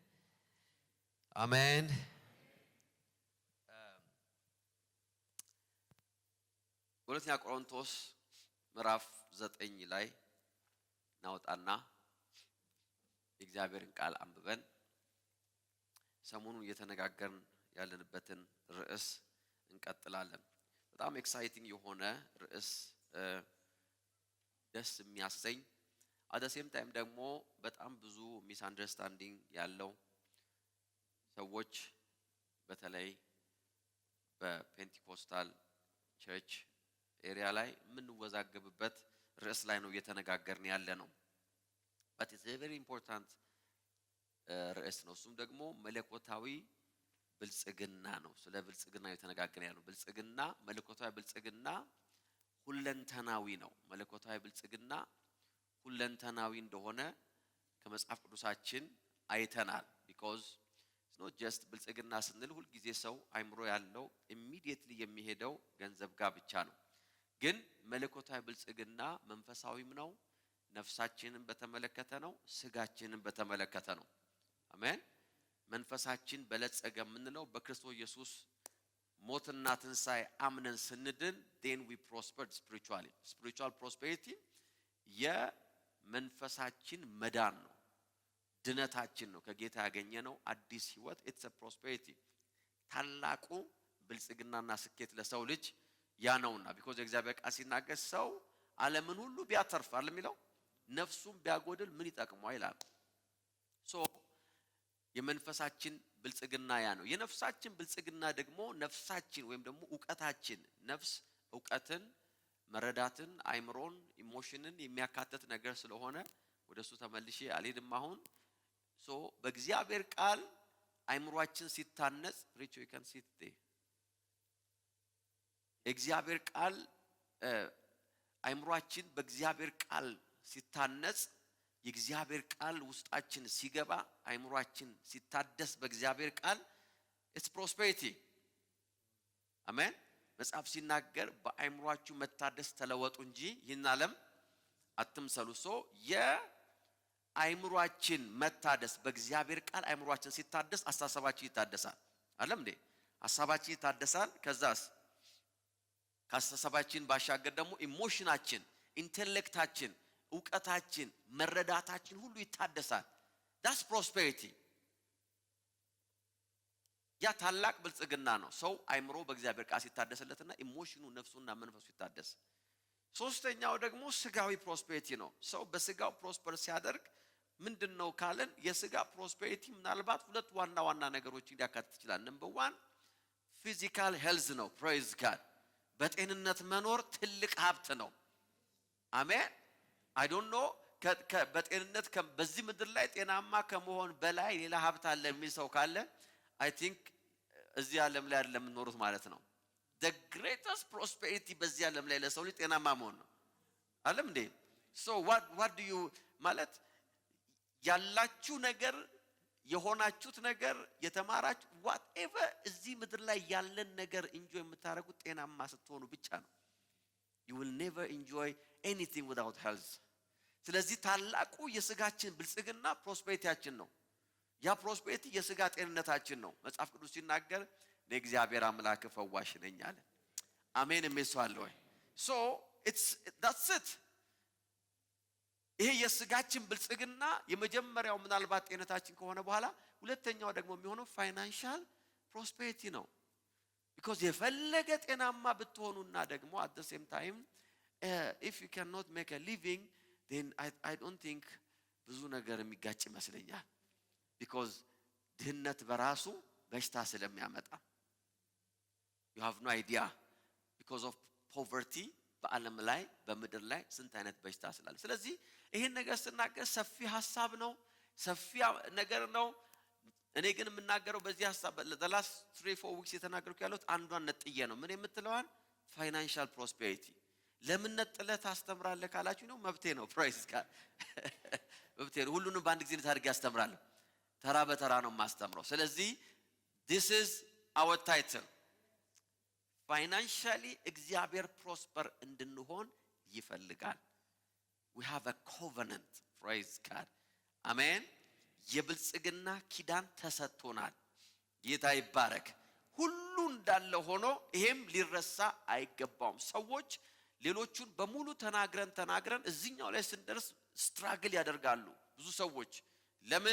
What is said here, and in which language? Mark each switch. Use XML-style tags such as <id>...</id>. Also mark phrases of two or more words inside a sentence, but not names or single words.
<am>አሜን። ሁለተኛ ቆሮንቶስ ምዕራፍ 9 ላይ ናውጣና የእግዚአብሔርን ቃል አንብበን ሰሞኑን እየተነጋገርን ያለንበትን ርዕስ እንቀጥላለን። በጣም ኤክሳይቲንግ የሆነ ርዕስ፣ ደስ የሚያሰኝ</am> <en>at the same time</en> <am>ደግሞ በጣም ብዙ ሚስ አንደርስታንዲንግ ያለው ሰዎች በተለይ</am> <en>በ Pentecostal church area</en> <am>ላይ የምንወዛገብበት ርዕስ ላይ ነው እየተነጋገርን ያለ ነው።</am> <en>but it's a very important</en> <am>ርዕስ ነው። እሱም ደግሞ መለኮታዊ ብልጽግና ነው። ስለ ብልጽግና እየተነጋገርን ያለው ብልጽግና፣ መለኮታዊ ብልጽግና ሁለንተናዊ ነው። መለኮታዊ ብልጽግና ሁለንተናዊ እንደሆነ ከመጽሐፍ ቅዱሳችን አይተናል።</am> <en>because it's not just</en> <am>ብልጽግና ስንል ሁሉ ጊዜ ሰው አይምሮ ያለው immediately የሚሄደው ገንዘብ ጋር ብቻ ነው። ግን መለኮታዊ ብልጽግና መንፈሳዊም ነው፣ ነፍሳችንን በተመለከተ ነው፣ ስጋችንን በተመለከተ ነው። አሜን። መንፈሳችን በለጸገ የምንለው በክርስቶስ ኢየሱስ ሞትና ትንሣኤ አምነን ስንድን</am> <en>then we prospered spiritually። spiritual prosperity</en> <am>የመንፈሳችን መዳን ነው፣ ድነታችን ነው፣ ከጌታ ያገኘነው አዲስ ህይወት።</am> <en>it's a prosperity።</en> <am>ታላቁ ብልጽግናና ስኬት ለሰው ልጅ ያ ነውና because የእግዚአብሔር ቃል ሲናገር ሰው ዓለምን ሁሉ ቢያተርፍ አይደል የሚለው ነፍሱን ቢያጎድል ምን ይጠቅመዋል ይላል። so የመንፈሳችን ብልጽግና ያ ነው። የነፍሳችን ብልጽግና ደግሞ ነፍሳችን ወይም ደግሞ ዕውቀታችን፣ ነፍስ ዕውቀትን፣ መረዳትን፣ አይምሮን፣ ኢሞሽንን የሚያካትት ነገር ስለሆነ ወደሱ ተመልሼ አልሄድም አሁን። so በእግዚአብሔር ቃል አይምሮአችን ሲታነጽ ሪቾ</am> <en>you can sit there።</en> <am>የእግዚአብሔር ቃል አይምሮአችን በእግዚአብሔር ቃል ሲታነጽ፣ የእግዚአብሔር ቃል ውስጣችን ሲገባ፣ አይምሮአችን ሲታደስ በእግዚአብሔር ቃል</am> <en>it's prosperity።</en> <am>አሜን። መጽሐፍ ሲናገር በአይምሮአችሁ መታደስ ተለወጡ እንጂ ይህን ዓለም አትምሰሉ። so የአይምሮአችን መታደስ በእግዚአብሔር ቃል አይምሮአችን ሲታደስ አስተሳሰባችን ይታደሳል። አይደል እንዴ? ሐሳባችን ይታደሳል። ከዛስ ከአስተሳሰባችን ባሻገር ደግሞ ኢሞሽናችን፣ ኢንተሌክታችን፣ ዕውቀታችን፣ መረዳታችን ሁሉ ይታደሳል።</am> <en>that's prosperity።</en> <am>ያ ታላቅ ብልጽግና ነው። ሰው አይምሮ በእግዚአብሔር ቃል ሲታደስለትና ኢሞሽኑ፣ ነፍሱና መንፈሱ ይታደስ። ሶስተኛው ደግሞ ስጋዊ ፕሮስፔሪቲ ነው። ሰው በስጋው ፕሮስፐር ሲያደርግ ምንድነው ካለን የሥጋ ፕሮስፔሪቲ ምናልባት ሁለት ዋና ነገሮችን ሊያካትት ይችላል።</am> <en>number 1 physical health</en> <am>ነው።</am> <en>praise God</en> <am>በጤንነት መኖር ትልቅ ሀብት ነው። አሜን።</am> <en>I don't know</en> <am>በጤንነት በዚህ ምድር ላይ ጤናማ ከመሆን በላይ ሌላ ሀብት አለ የሚል ሰው ካለ</am> <en>I think</en> <am>እዚህ ዓለም ላይ አይደለም የምንኖሩት ማለት ነው። the</am> <en>greatest prosperity</en> <am>በዚህ ዓለም ላይ ለሰው ልጅ ጤናማ መሆን ነው። ዓለም እንዴ</am> <en>so what do</en> <am>you ማለት ያላችሁ ነገር የሆናችሁት ነገር የተማራችሁ whatever እዚህ ምድር ላይ ያለን ነገር ኢንጆይ የምታደርጉት ጤናማ ስትሆኑ ብቻ ነው።</am> <en>you will never enjoy anything without health።</en> <am>ስለዚህ ታላቁ የሥጋችን ብልጽግና ፕሮስፔሪቲያችን ነው። ያ ፕሮስፔሪቲ የሥጋ ጤንነታችን ነው። መጽሐፍ ቅዱስ ሲናገር ለእግዚአብሔር አምላክ ፈዋሽ ነኝ አለ። አሜን የሚሰዋል ወይ?</am> <en>so that's it።</en> <am>ይሄ የሥጋችን ብልጽግና የመጀመሪያው ምናልባት ጤንነታችን ከሆነ በኋላ ሁለተኛው ደግሞ የሚሆነው</am> <en>financial prosperity</en> <am>ነው። because የፈለገ ጤናማ ብትሆኑና ደግሞ</am> <en>at the same time if you cannot make a living then I don't think</en> <am>ብዙ ነገር የሚጋጭ ይመስለኛል። because ድህነት በራሱ በሽታ ስለሚያመጣ</am> <en>you have no idea because of poverty</en> <am>በዓለም ላይ በምድር ላይ ስንት አይነት በሽታ ስላለ። ስለዚህ ይሄን ነገር ስናገር ሰፊ ሐሳብ ነው፣ ሰፊ ነገር ነው። እኔ ግን የምናገረው በዚህ ሐሳብ</am> <en>the last 3-4 weeks</en> <am>የተናገርኩ ያለሁት አንዷን ነጥዬ ነው። ምን የምትለዋን</am> <en>financial prosperity።</en> <am>ለምን ነጥለህ ታስተምራለህ ካላችሁ ነው መብቴ ነው። ፕራይስ ጋር መብቴ ነው። ሁሉንም በአንድ ጊዜ ታርጌ ያስተምራለሁ። ተራ በተራ ነው ማስተምረው። ስለዚህ</am> <en>this is our title financially</en> <am>እግዚአብሔር ፕሮስፐር እንድንሆን ይፈልጋል።</am> <en>we have a covenant praise God</en> <am>አሜን። የብልጽግና ኪዳን ተሰጥቶናል። ጌታ ይባረክ። ሁሉ እንዳለ ሆኖ ይሄም ሊረሳ አይገባውም። ሰዎች ሌሎቹን በሙሉ ተናግረን እዚህኛው ላይ ስንደርስ ስትራግል ያደርጋሉ ብዙ ሰዎች። ለምን?</am>